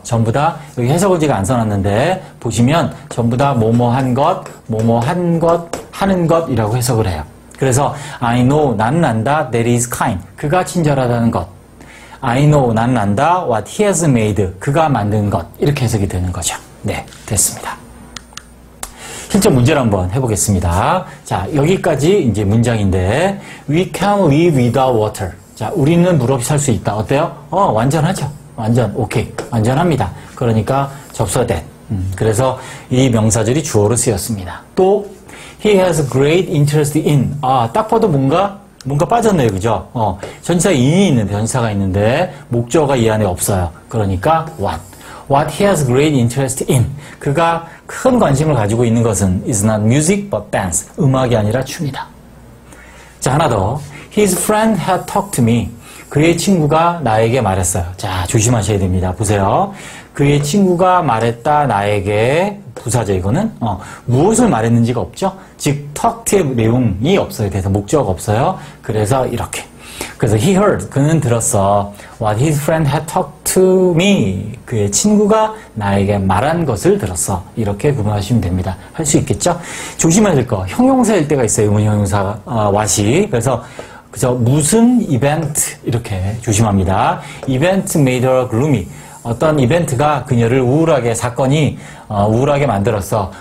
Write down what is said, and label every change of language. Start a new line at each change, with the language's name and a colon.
Korean: 전부 다 여기 해석을 제가 안 써놨는데 보시면 전부 다 뭐뭐 한 것, 뭐뭐 한 것, 하는 것이라고 해석을 해요. 그래서
English: I know,
Korean: 나는 안다.
English: That is kind.
Korean: 그가 친절하다는 것.
English: I know,
Korean: 나는 안다.
English: What he has made.
Korean: 그가 만든 것. 이렇게 해석이 되는 거죠. 네, 됐습니다. 실전 문제를 한번 해보겠습니다. 자, 여기까지 이제 문장인데
English: We can live without water.
Korean: 자, 우리는 물 없이 살 수 있다. 어때요? 완전하죠. 완전, 오케이. 완전합니다. 그러니까 접속사 that. 그래서 이 명사절이 주어로 쓰였습니다. 또
English: He has great interest in.
Korean: 딱 봐도 뭔가 빠졌네요. 그죠? 전치사 in이 있는데, 전치사가 있는데, 목적어가 이 안에 없어요. 그러니까, what.
English: What he has great interest in.
Korean: 그가 큰 관심을 가지고 있는 것은
English: is not music but dance.
Korean: 음악이 아니라 춤이다. 자, 하나 더.
English: His friend had talked to me.
Korean: 그의 친구가 나에게 말했어요. 자, 조심하셔야 됩니다. 보세요. 그의 친구가 말했다, 나에게. 부사죠, 이거는. 무엇을 말했는지가 없죠? 즉, talked의 내용이 없어요. 그래서 목적어가 없어요. 그래서 이렇게. 그래서
English: he heard,
Korean: 그는 들었어.
English: What his friend had talked to me.
Korean: 그의 친구가 나에게 말한 것을 들었어. 이렇게 구분하시면 됩니다. 할 수 있겠죠? 조심해야 될 거. 형용사일 때가 있어요. 의문 형용사, 왓이. 그래서 그죠? 무슨 이벤트 이렇게 조심합니다.
English: Event made her gloomy.
Korean: 어떤 이벤트가 그녀를 우울하게, 사건이 우울하게 만들었어.